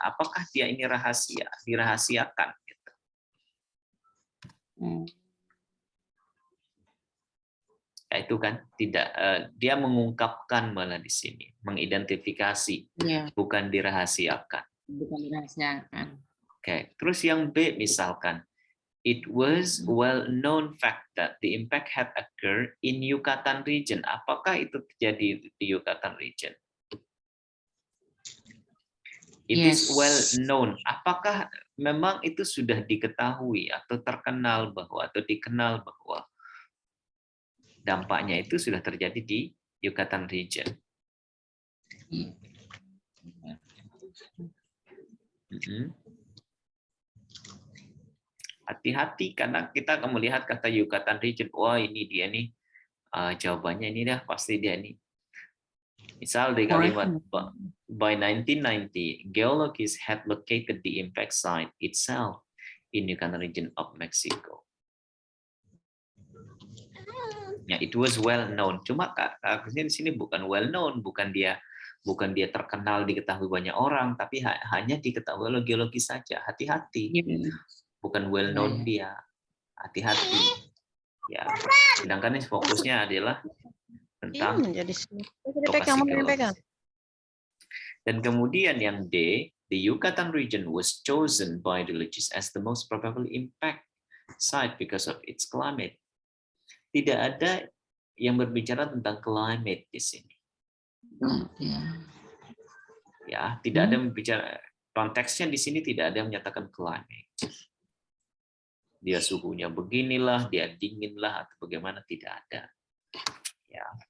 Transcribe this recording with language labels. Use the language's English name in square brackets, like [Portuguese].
[Indonesian] Apakah dia ini rahasia? Dirahasiakan? Gitu. Ya, itu kan tidak dia mengungkapkan malah di sini, mengidentifikasi, bukan dirahasiakan. Bukan dirahasiakan. [English] Oke, [Indonesian] terus yang B misalkan, [English] it was well known fact that the impact had occurred in Yucatan region. [Indonesian] Apakah itu terjadi di Yucatan region? [English] It is well known. [Indonesian] Apakah memang itu sudah diketahui atau terkenal bahwa atau dikenal bahwa dampaknya itu sudah terjadi di Yucatan region? Hati-hati karena kita akan melihat kata Yucatan region. Wah ini dia nih jawabannya ini dah pasti dia nih. Misal di kalimat [English] by 1990, geologists had located the impact site itself in Yucatan region of Mexico. [Indonesian] Ya, [English] it was well known. [Indonesian] Cuma kasusnya di sini bukan well known, bukan dia terkenal diketahui banyak orang, tapi hanya diketahui oleh geologis saja. Hati-hati. Bukan well known dia. Hati-hati. Ya. Sedangkan ini fokusnya adalah tentang lokasi geologis. Dan kemudian yang D, [English] the Yucatan region was chosen by geologists as the most probable impact site because of its climate. [Indonesian] Tidak ada yang berbicara tentang climate di sini. Ya, tidak ada yang berbicara, konteksnya di sini tidak ada yang menyatakan climate. Dia suhunya beginilah, dia dinginlah atau bagaimana, tidak ada. Ya.